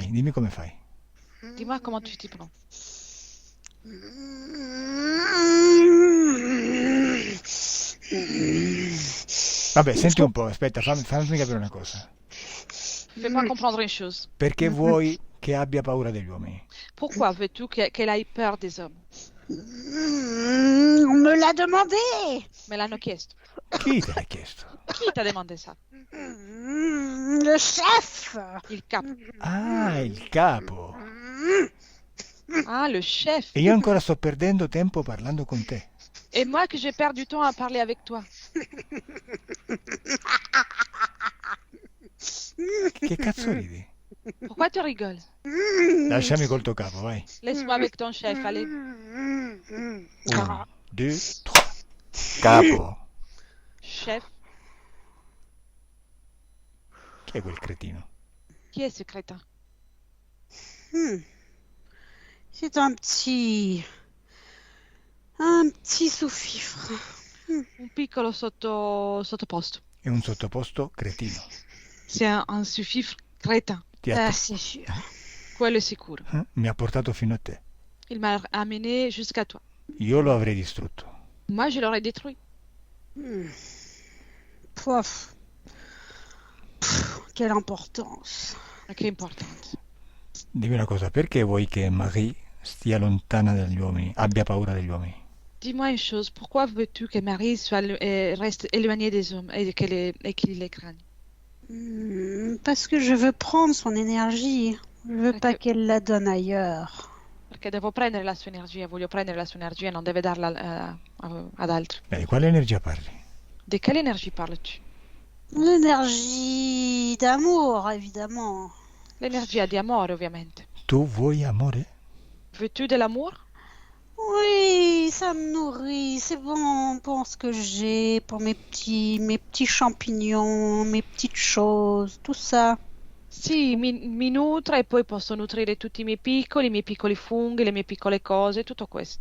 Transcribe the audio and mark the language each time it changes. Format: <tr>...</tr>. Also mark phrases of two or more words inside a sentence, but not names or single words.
<it>Dai, dimmi come fai.</it> <fr>Dis-moi comment tu t'y prends.</fr> <it>Vabbè, senti un po', aspetta, fammi capire una cosa.</it> <fr>Fais-moi comprendre une chose.</fr> <it>Perché vuoi che abbia paura degli uomini?</it> <fr>Pourquoi veux-tu qu'elle ait peur des hommes? On me l'a demandé.</fr> <it>Me l'hanno chiesto. Chi te l'ha chiesto? Chi ti ha demandato ça?</it> <fr>Le chef.</fr> <it>Il capo. Ah, il capo.</it> <fr>Ah, le chef.</fr> <it>E io ancora sto perdendo tempo parlando con te.</it> <fr>Et moi que je perds du temps à parler avec toi.</fr> <it>Che cazzo ridi?</it> <fr>Pourquoi tu rigoles?</fr> <it>Lasciami col tuo capo, vai.</it> <fr>Laisse-moi avec ton chef, allez. 1, 2, 3.</fr> <it>Capo.</it> <fr>Chef,</fr> <it>Chi è quel cretino?</it> <fr>qui est ce crétin? C'est un petit sous-fifre.</fr> <it>Un piccolo sottoposto. È un sottoposto cretino.</it> <fr>C'est un sous-fifre crétin.</fr> <it>Ti ha-</it> <fr>C'est sûr.</fr> <it>Quello è sicuro. Mi ha portato fino a te.</it> <fr>Il m'a amené jusqu'à toi.</fr> <it>Io lo avrei distrutto.</it> <fr>Moi, je l'aurais détruit. Pouf. Quelle importance.</fr> <it>Ma che importante. Dimmi una cosa, perché vuoi che Marie stia lontana dagli uomini, abbia paura degli uomini?</it> <fr>Dis-moi une chose, pourquoi veux-tu que Marie reste éloignée des hommes et qu'il les craigne? Parce que je veux prendre son énergie. Je veux pas Ok. qu'elle la donne ailleurs.</fr> <it>Perché devo prendere la sua energia, voglio prendere la sua energia, non deve darla ad altri. Di quale energia parli? Di quelle</it> <fr>énergie parles-tu? L'énergie d'amour, évidemment.</fr> <it>L'energia di amore, ovviamente. Tu vuoi amore?</it> <fr>Veux-tu de l'amour? Oui, ça me nourrit. C'est bon pour ce que j'ai, pour mes petits champignons, mes petites choses, tout ça.</fr> <it>Sì, mi nutre e poi posso nutrire tutti i miei piccoli funghi, le mie piccole cose, tutto questo.</it>